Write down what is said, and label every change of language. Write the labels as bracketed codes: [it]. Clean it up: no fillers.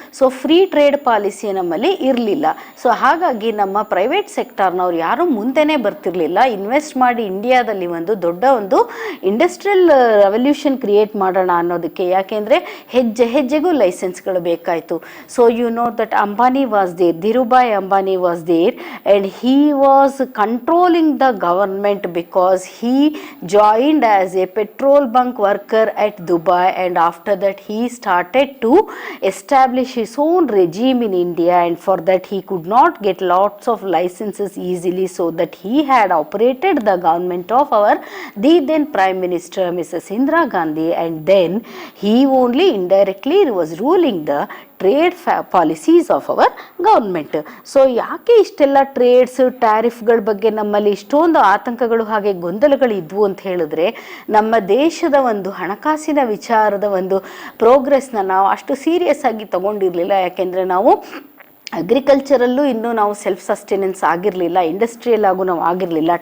[kn] So free trade policy ನಮ್ಮಲ್ಲಿ ಇರಲಿಲ್ಲ. So ಹಾಗಾಗಿ ನಮ್ಮ ಪ್ರೈವೇಟ್ ಸೆಕ್ಟರ್ನವ್ರು ಯಾರೂ ಮುಂದೆನೇ ಬರ್ತಿರ್ಲಿಲ್ಲ ಇನ್ವೆಸ್ಟ್ ಮಾಡಿ ಇಂಡಿಯಾದಲ್ಲಿ ಒಂದು ದೊಡ್ಡ ಒಂದು ಇಂಡಸ್ಟ್ರಿಯಲ್ ರೆವಲ್ಯೂಷನ್ ಕ್ರಿಯೇಟ್ ಮಾಡೋಣ ಅನ್ನೋದಕ್ಕೆ. ಯಾಕೆಂದರೆ ಹೆಜ್ಜೆ ಹೆಜ್ಜೆಗೂ ಲೈಸೆನ್ಸ್ಗಳು ಬೇಕಾಯಿತು. [en] So you know that Ambani was there, Dhirubhai Ambani was there, and he was controlling the government because he joined as a petrol bunk worker at Dubai, and after that he started to establish his own regime in India, and for that he could not get lots of licenses easily, so that he had operated the government of our then Prime Minister Mrs. Indira Gandhi, and then he only indirectly was ruling the trade policies of our government. [kn] So ಯಾಕೆ ಇಷ್ಟೆಲ್ಲ trades, ಟ್ಯಾರಿಫ್ಗಳ ಬಗ್ಗೆ ನಮ್ಮಲ್ಲಿ ಇಷ್ಟೊಂದು ಆತಂಕಗಳು ಹಾಗೆ ಗೊಂದಲಗಳು ಇದ್ವು ಅಂತ ಹೇಳಿದ್ರೆ, ನಮ್ಮ ದೇಶದ ಒಂದು ಹಣಕಾಸಿನ ವಿಚಾರದ ಒಂದು ಪ್ರೋಗ್ರೆಸ್ನ ನಾವು ಅಷ್ಟು ಸೀರಿಯಸ್ ಆಗಿ ತಗೊಂಡಿರಲಿಲ್ಲ. ಯಾಕೆಂದರೆ ನಾವು ಅಗ್ರಿಕಲ್ಚರಲ್ಲೂ ಇನ್ನೂ ನಾವು ಸೆಲ್ಫ್ ಸಸ್ಟೆನೆನ್ಸ್ ಆಗಿರಲಿಲ್ಲ, ಇಂಡಸ್ಟ್ರಿಯಲ್ ಆಗೂ ನಾವು ಆಗಿರಲಿಲ್ಲ.